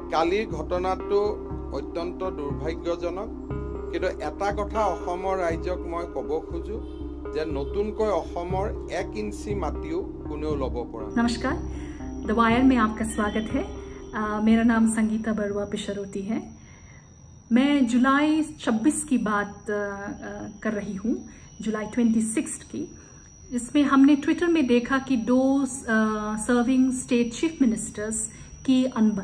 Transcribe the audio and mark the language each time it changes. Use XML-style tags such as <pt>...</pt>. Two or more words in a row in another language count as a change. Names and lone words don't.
<as>কালিৰ ঘটনাটো অত্যন্ত দুৰ্ভাগ্যজনক কিন্তু এটা কথা অসমৰ ৰাইজক মই ক'ব খোজো যে নতুনকৈ অসমৰ 1 ইঞ্চি মাটিও কোনেও ল'ব পৰা।</as> <hi>नमस्कार, द वायर में आपका स्वागत है। मेरा नाम संगीता बरुआ पिशरोती है। मैं जुलाई 26 की बात कर रही हूँ, जुलाई 26 की, जिसमें हमने ट्विटर में देखा कि 2</hi> <en>serving state chief ministers</en> <hi>की अनबन।</hi>